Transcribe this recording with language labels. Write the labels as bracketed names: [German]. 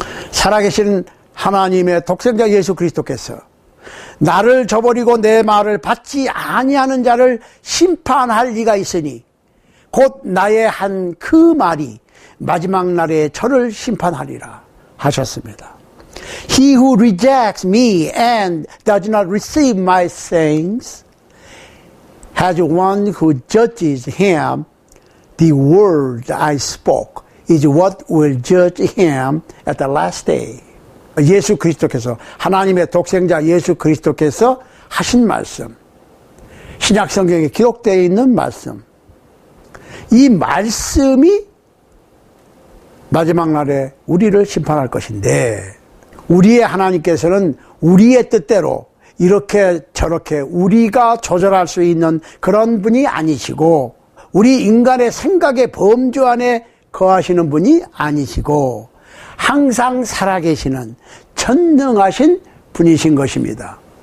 [Korean] 살아계신 하나님의 독생자 예수 그리스도께서 나를 저버리고 내 말을 받지 아니하는 자를 심판할 리가 있으니 곧 나의 한 그 말이 마지막 날에 저를 심판하리라 하셨습니다. [English] He who rejects me and does not receive my sayings has one who judges him. The word I spoke is what will judge him at the last day. [Korean] 예수 그리스도께서, 하나님의 독생자 예수 그리스도께서 하신 말씀, 신약 성경에 기록되어 있는 말씀, 이 말씀이 마지막 날에 우리를 심판할 것인데, 우리의 하나님께서는 우리의 뜻대로 이렇게 저렇게 우리가 조절할 수 있는 그런 분이 아니시고, 우리 인간의 생각의 범주 안에 거하시는 분이 아니시고 항상 살아계시는 전능하신 분이신 것입니다.